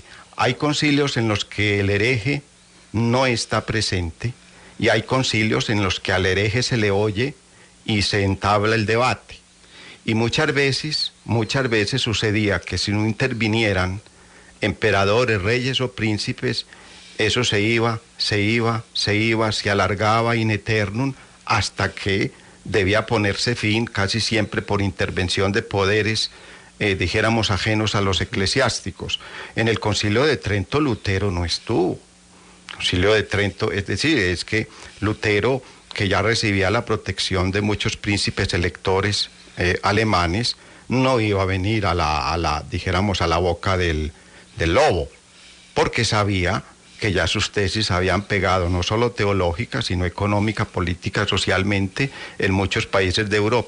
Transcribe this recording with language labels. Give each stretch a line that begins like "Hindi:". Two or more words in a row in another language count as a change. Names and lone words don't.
Spanish: Hay concilios en los que el hereje no está presente y hay concilios en los que al hereje se le oye y se entabla el debate. Y muchas veces sucedía que si no intervinieran emperadores, reyes o príncipes, eso se alargaba
Latin: in eternum
Spanish: hasta que debía ponerse fin, casi siempre por intervención de poderes, ajenos a los eclesiásticos. En el Concilio de Trento Lutero no estuvo. Concilio de Trento, es decir, es que Lutero, que ya recibía la protección de muchos príncipes electores alemanes, no iba a venir a la boca del lobo, porque sabía que ya sus tesis habían pegado, no solo teológica, sino económica, política, socialmente, en muchos países de Europa.